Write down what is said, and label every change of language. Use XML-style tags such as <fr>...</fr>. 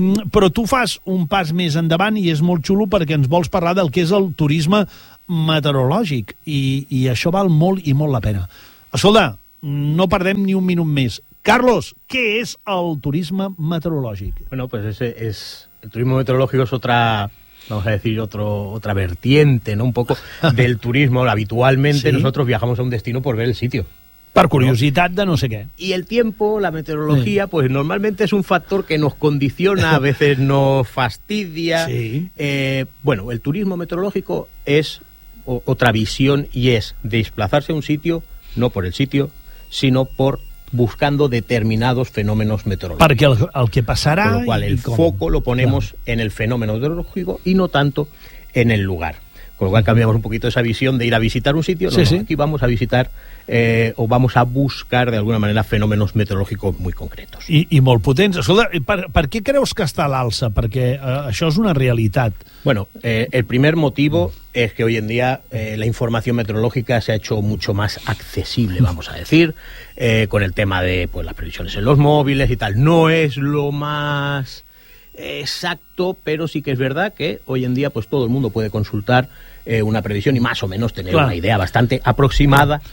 <ca>Però tu fas un pas més endavant i és molt xulo, perquè ens vols parlar del que és el turisme meteorològic, i això val molt i molt la pena. Escolta, no perdem ni un minut més. Carlos, què és el turisme meteorològic?</ca> <es>Bueno, pues ese es... El turismo meteorológico es otra... Vamos a decir, otra vertiente, ¿no? Un poco del turismo. Habitualmente, ¿sí?, nosotros viajamos a un destino por ver el sitio.</es> <ca>Per curiositat de no sé què.</ca> <es>Y el tiempo, la meteorología, sí, pues normalmente es un factor que nos condiciona, a veces nos fastidia. Sí. Bueno, el turismo meteorológico es otra visión, y es desplazarse a un sitio, no por el sitio, sino por buscando determinados fenómenos meteorológicos.</es> <ca>Perquè el que passarà...</ca> <es>Con lo cual el foco lo ponemos en el fenómeno meteorológico y no tanto en el lugar. Con lo cual cambiamos un poquito esa visión de ir a visitar un sitio. Sí, no, sí. Aquí vamos a visitar o vamos a buscar, de alguna manera, fenómenos meteorológicos muy concretos.</es> <ca>I molt potents. Escolta, per què creus que està a l'alça? Perquè això és una realitat.</ca> <es>Bueno, el primer motivo es que hoy en día la información meteorológica se ha hecho mucho más accesible, vamos a decir, con el tema de pues las previsiones en los móviles y tal. No es lo más... exacto, pero sí que es verdad que hoy en día pues todo el mundo puede consultar una previsión y más o menos tener, claro, una idea bastante aproximada,</es>